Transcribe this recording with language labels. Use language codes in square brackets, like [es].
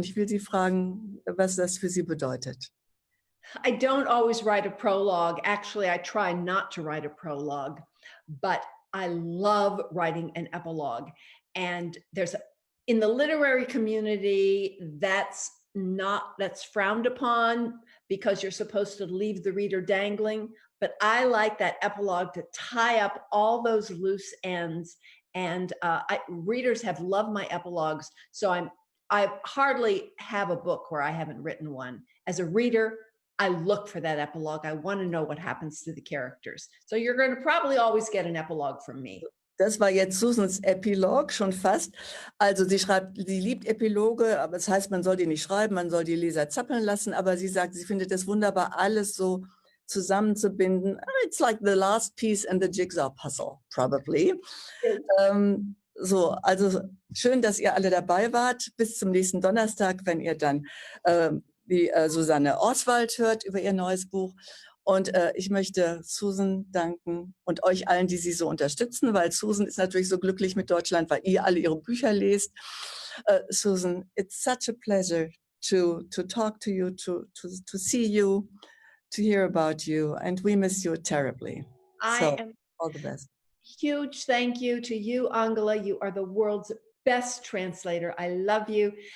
[de] Und ich will Sie fragen, was das für Sie bedeutet. [en] I don't always write a prologue. Actually, I try not to write a prologue, but I love writing an epilogue. And in the literary community, that's frowned upon because you're supposed to leave the reader dangling. But I like that epilogue to tie up all those loose ends. And readers have loved my epilogues. So I hardly have a book where I haven't written one. As a reader, I look for that epilogue. I want to know what happens to the characters. So you're going to probably always get an epilogue from me. [de] Das war jetzt Susans Epilog, schon fast. Also sie schreibt, sie liebt Epiloge, aber das heißt, man soll die nicht schreiben, man soll die Leser zappeln lassen. Aber sie sagt, sie findet es wunderbar, alles so zusammenzubinden. [en] It's like the last piece in the jigsaw puzzle, probably. [de] So, also schön, dass ihr alle dabei wart. Bis zum nächsten Donnerstag, wenn ihr dann die Susanne Oswald hört über ihr neues Buch. Und ich möchte Susan danken und euch allen, die sie so unterstützen, weil Susan ist natürlich so glücklich mit Deutschland, weil ihr alle ihre Bücher lest. [en] Susan, it's such a pleasure to talk to you, to see you, to hear about you, and we miss you terribly. All the best. Huge thank you to you, Angela. You are the world's best translator. I love you.